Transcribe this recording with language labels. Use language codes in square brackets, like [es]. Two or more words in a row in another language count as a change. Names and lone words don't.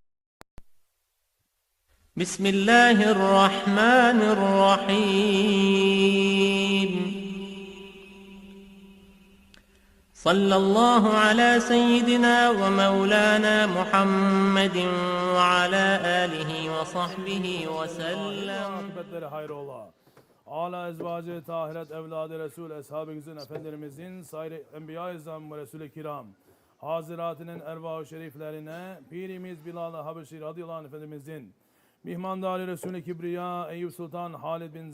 [ar] بسم الله الرحمن الرحيم. صلى الله على سيدنا ومولانا محمد وعلى آله وصحبه وسلم. [tr] Akıbetleri hayrola. Ala ezvacı tahiret evladı Resul Eshab-ı Güzin Efendimizin sair Enbiya-i İzzam ve Resul-i Kiram Haziratının ervah-ı şeriflerine Pirimiz Bilal-ı Habeşi [ar] رضي الله عنه [tr] Efendimizin Mihmandari Resul-i Kibriya Eyüp Sultan Halid bin